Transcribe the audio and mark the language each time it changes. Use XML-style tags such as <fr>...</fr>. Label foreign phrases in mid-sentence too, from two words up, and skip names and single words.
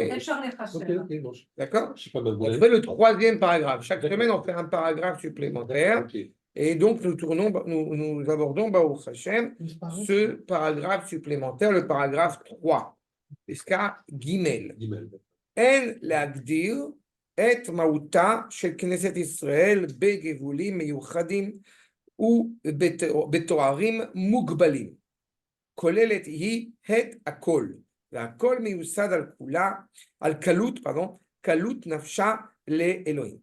<fr>El Charles Hashem. Ok, bon. D'accord? Je sais pas On fait le troisième paragraphe. Chaque semaine, on fait un paragraphe supplémentaire. Okay. Et donc, nous abordons,</fr> <he>ברוך השם,</he> <fr>ce paragraphe supplémentaire, le paragraphe 3. Jusqu'à Gimel.</fr> <he>En להגדיר את מהותה של כנסת ישראל בגבולים מיוחדים ובתוארים מוגבלים. כוללת היא את הכל, והכל מיוסד על כולה, על קלות נפשה לאלוהים.</he>